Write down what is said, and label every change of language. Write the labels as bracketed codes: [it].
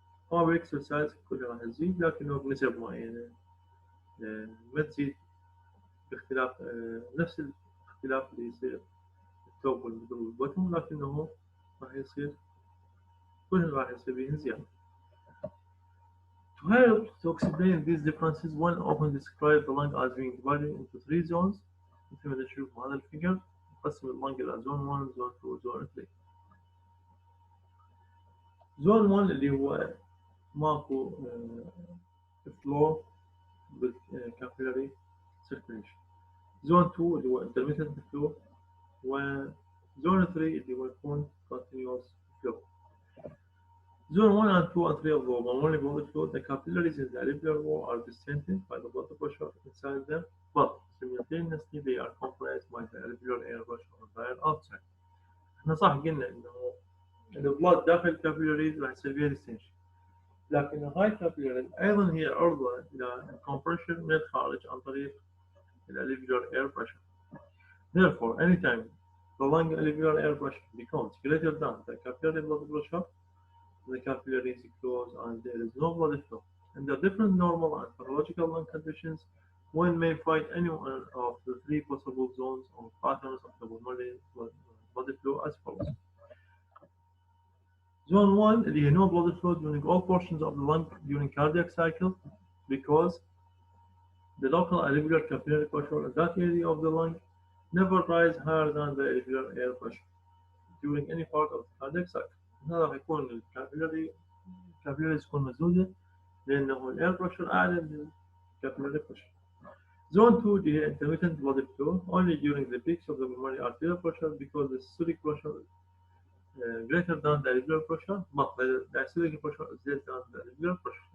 [ar] طبعا بالإكسرسايز كلها راح تزيد لكنه بنسب معينة، ما تزيد باختلاف نفس الاختلاف اللي يصير التوب والميدل والبوتم، لكنه راح يصير كلهم راح يصير بيهم زيادة. [en] To help to explain these differences, one often describes the lung as being divided into 3 zones. [ar] مثل ما نشوف هذا الفيجر نقسم اللنج إلى زون 1 زون 2 زون 3. زون 1 اللي هو ماكو فلو بالكابيلاري circulation. زون 2 اللي هو [en] intermittent flow، [ar] وزون 3 اللي هو يكون [en] continuous flow. Zone 1 and 2 and 3 of the pulmonary blood flow, the capillaries in the alveolar wall are distended by the blood pressure inside them, but simultaneously they are compressed by the alveolar air pressure on the air outside. [ar] احنا صح قلنا انه البلاد داخل الكابيلاريز راح يصير فيها distension، لكن هاي الكابيلاريز ايضا هي عرضة الى compression من الخارج عن طريق الالveolar air pressure. [en] Therefore, anytime the lung alveolar air pressure becomes greater than the capillary blood pressure, the capillaries close and there is no blood flow. Under different normal and pathological lung conditions, one may find any one of the 3 possible zones or patterns of the pulmonary blood flow as follows. Zone 1, there is no blood flow during all portions of the lung during cardiac cycle because the local alveolar capillary pressure in that area of the lung never rise higher than the alveolar air pressure during any part of the cardiac cycle. [ar] هنا راح يكون الكابيلاريز تكون مسدودة لأنه الاير بريشر أعلى من الكابيلاري بريشر. [en] Zone 2 [ar] اللي هي [en] intermittent blood flow only during the peaks of the pulmonary arterial pressure because the systolic pressure is greater than the alveolar pressure, but the diastolic pressure is less than the alveolar pressure.